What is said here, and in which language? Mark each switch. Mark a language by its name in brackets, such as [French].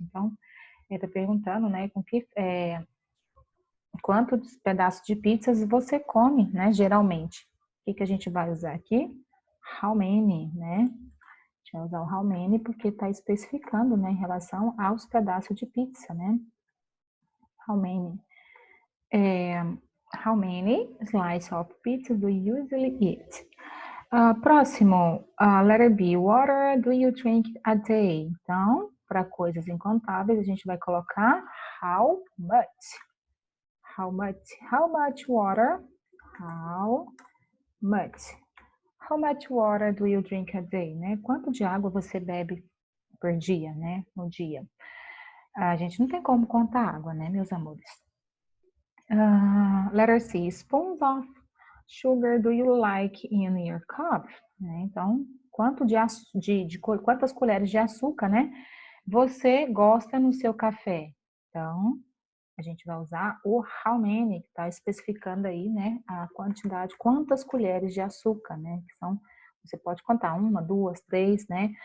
[Portuguese] Então, ele está perguntando, né, quantos pedaços de pizzas você come, né, geralmente. O que a gente vai usar aqui? How many, né? A gente vai usar o how many porque está especificando, né, em relação aos pedaços de pizza, né? [English] How many? How many slices of pizza do you usually eat? Próximo, letter B, water do you drink a day? [Portuguese] Então, para coisas incontáveis, a gente vai colocar how much. [English] How much? How much water? How much? How much water do you drink a day? [Portuguese] Né? Quanto de água você bebe por dia, né? No dia. A gente não tem como contar água, né, meus amores? [English] Letter C, spoons of sugar do you like in your cup? [Portuguese] Né? Então, quantas colheres de açúcar, né, você gosta no seu café? Então, a gente vai usar o how many, que está especificando aí, né, a quantidade, quantas colheres de açúcar, né, que são, você pode contar uma, duas, três, né.